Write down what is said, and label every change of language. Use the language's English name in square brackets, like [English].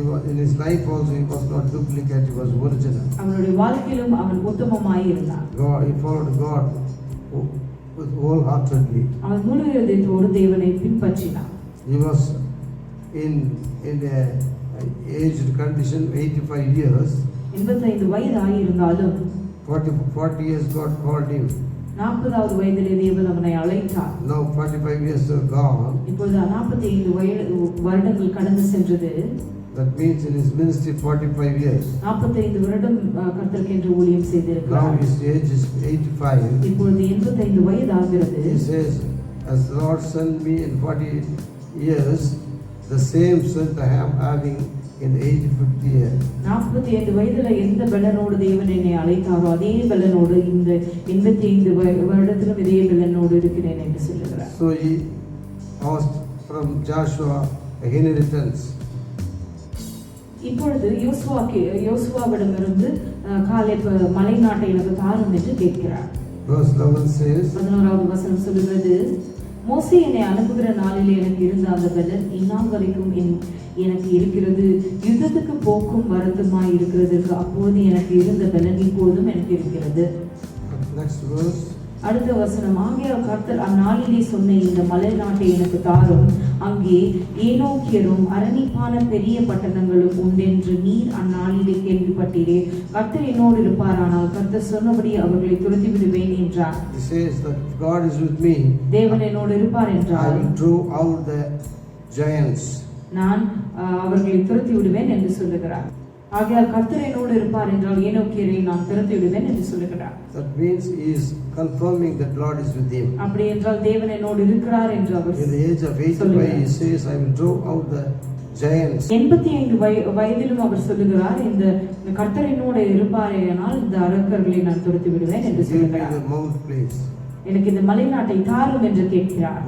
[English] In his life also he was not duplicate, he was original. [Tamil] அவனுடைய வாழ்க்கையிலும் அவன் உத்தமமாய் இருந்தான். [English] He followed God with wholeheartedly. [Tamil] அவன் முழு இதயத்தோடு தேவனை பின்பற்றினான். [English] He was in a aged condition, 85 years. [Tamil] 85 வயதாய் இருந்தாலும் [English] 40 years God called him. [Tamil] 40வது வயதிலே தேவன் அவனை அழைத்தார். [English] Now 45 years are gone. [Tamil] இப்பொழுது 45 வருடங்கள் கடந்து சென்றது. [English] That means in his ministry 45 years. [Tamil] 45 வருடம் கர்த்தருக்கென்று ஊழியம் செய்திருக்கிறார். [English] Now his age is 85. [Tamil] இப்பொழுது 85 வயதாகிறது. [English] He says, as the Lord sent me in 40 years, the same strength I am having in the 85th year. [Tamil] 45 வயதுல எந்த பலனோடு தேவன் என்னை அழைத்தாரோ அதே பலனோடு இந்த 85 வருடத்திலும் இதே பலனோடு இருக்கிறேன் என்று சொல்லுகிறார். [English] So he asked from Joshua a inheritance. [Tamil] இப்பொழுது யோசுவாவிடமிருந்து காலேப் மலை நாட்டை எனக்கு தாரும் என்று கேட்கிறார். [English] Verse 11 says, [Tamil] 11வது வசனம் சொல்லுகிறது, மோசே என்னை அனுப்புகிற நாளிலே எனக்கு இருந்த அந்த பலன் இந்நாள் வரைக்கும் எனக்கு இருக்கிறது. யுத்தத்துக்கு போக்கும் வருத்தமாய் இருக்கிறதற்கு அப்போது எனக்கு இருந்த பலன் இப்போதும் எனக்கு இருக்கிறது. [English] Next verse. [Tamil] அடுத்த வசனம், ஆகையால் கர்த்தர் அந்நாளிலே சொன்ன இந்த மலை நாட்டை எனக்கு தாரும், அங்கே ஏனோக்கியரும் அரணிப்பான பெரிய பட்டணங்களும் உண்டென்று நீர் அந்நாளிலே கேள்விப்பட்டீரே. கர்த்தர் என்னோடு இருப்பாரானால் கர்த்தர் சொன்னபடி அவர்களை துரத்தி விடுவேன் என்றார். [English] He says that God is with me. [Tamil] தேவன் என்னோடு இருப்பார் [English] I [Tamil] என்றால் [English] will draw out the giants. [Tamil] நான் அவர்களை துரத்தி விடுவேன் என்று சொல்லுகிறார். ஆகையால் கர்த்தர் என்னோடு இருப்பார் என்றால் ஏனோக்கியரை நான் துரத்தி விடுவேன் என்று சொல்லுகிறார். [English] That means he is confirming that Lord is with him. [Tamil] அப்படி என்றால் தேவன் என்னோடு இருக்கிறார் என்று அவர் [English] In the age of 85 he says, I will draw out the giants. [Tamil] 85 வயதிலும் அவர் சொல்லுகிறார், இந்த கர்த்தர் என்னோடு இருப்பாரேயானால் இந்த அரக்கர்களை நான் துரத்தி விடுவேன் என்று [English] Give me [Tamil] சொல்லுகிறார். [English] the mount, please. [Tamil] எனக்கு இந்த மலை நாட்டை தாரும் என்று கேட்கிறார்.